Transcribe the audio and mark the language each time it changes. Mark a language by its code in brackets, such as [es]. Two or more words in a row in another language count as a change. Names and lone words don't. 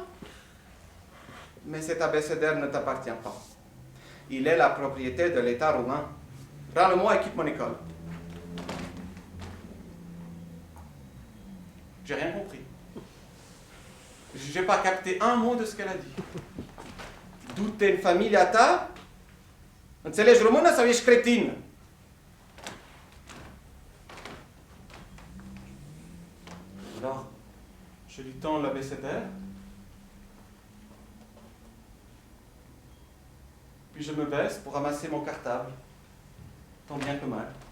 [fr] Mais cet abécédaire ne t'appartient pas. Il est la propriété de l'État roumain. Rends-le-moi et quitte mon école. J'ai rien compris. J'ai pas capté un mot de ce qu'elle a dit. [ro] Du te în familia ta? Înțelegi română sau ești cretin? [fr] Alors, je lui tends l'abécédaire. Puis je me baisse pour ramasser mon cartable, tant bien que mal.